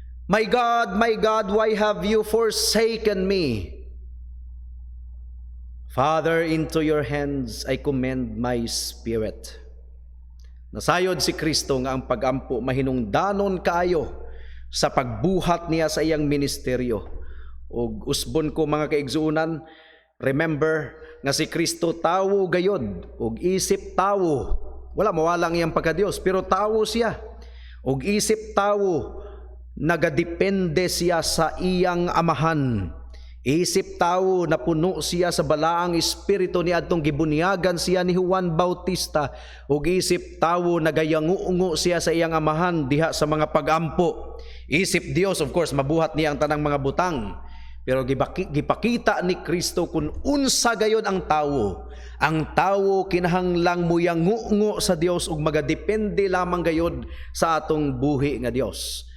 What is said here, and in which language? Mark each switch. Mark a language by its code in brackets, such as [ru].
[en] My God, why have you forsaken me? Father, into your hands I commend my spirit. [ceb] Nasayod si Kristo nga ang pag-ampo mahinungdanon kaayo sa pagbuhat niya sa iyang ministeryo. Ug usbon ko mga kaigsuonan, remember nga si Kristo tawo gayod, ug isip tawo. Wala mawala ang iyang pagka-Dios, pero tawo siya. Ug isip tawo, nagadepende siya sa iyang amahan. Isip tawo, napuno siya sa balaang espiritu ni adtong gibunyagan siya ni Juan Bautista. Ug isip tawo, nagayangungo siya sa iyang amahan diha sa mga pag-ampo. Isip Dios, of course, mabuhat niya ang tanang mga butang. Pero gipakita ni Kristo kung unsa gayon ang tawo. Ang tawo kinahanglang muyangungo sa Dios ug magadepende lamang gayod sa atong buhi nga Dios.